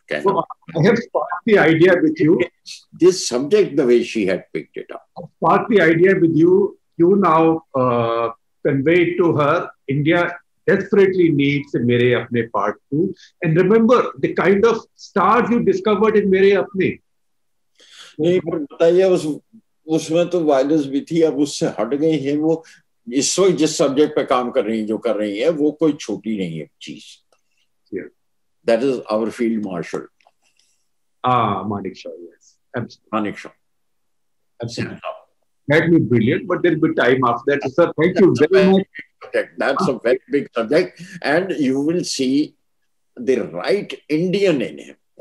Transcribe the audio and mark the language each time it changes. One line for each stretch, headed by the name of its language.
English: So I have sparked the idea with you. This subject, the way she had picked it up. I sparked the idea with you. You now convey it to her. India desperately needs Mere Apne Part 2. And remember the kind of stars you discovered in Mere Apne.
Hindi: नहीं, पर बताइए उसमें तो violence भी थी, अब उससे हट गई है. वो इस वक्त जिस सब्जेक्ट पे काम कर रही है, जो कर रही है, वो कोई छोटी नहीं है चीज.
English: That is our field marshal. Manik Shah, yes. Absolutely. Manik Shah. Absolutely. That will be brilliant, but there will be time after that. Sir, thank you very much. That's a very big subject, and you will see the right Indian in him.